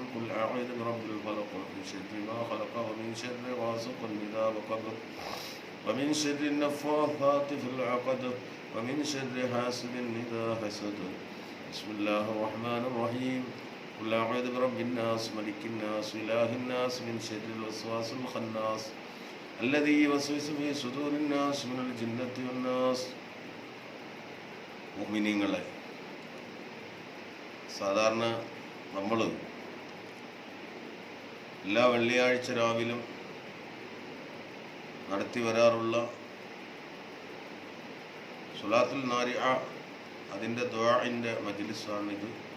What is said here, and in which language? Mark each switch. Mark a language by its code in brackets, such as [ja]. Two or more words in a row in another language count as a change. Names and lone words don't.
[ar] قل أعوذ برب الفلق من شر ما خلق ومن شر غاسق إذا وقب ومن شر النفاثات في العقد ومن شر حاسد إذا حسد. بسم الله الرحمن الرحيم. قل أعوذ برب الناس ملك الناس إله الناس من شر الوسواس الخناس الذي يوسوس في صدور الناس من الجنة والناس. [ml] മുഅ്മിനീങ്ങളെ, സാധാരണ നമ്മൾ എല്ലാ വെള്ളിയാഴ്ച രാവിലും നടത്തി വരാറുള്ള സ്വലാത്തുൽ നാരിഅ, അതിൻ്റെ ദുആഇൻ്റെ മജ്ലിസാണിത്.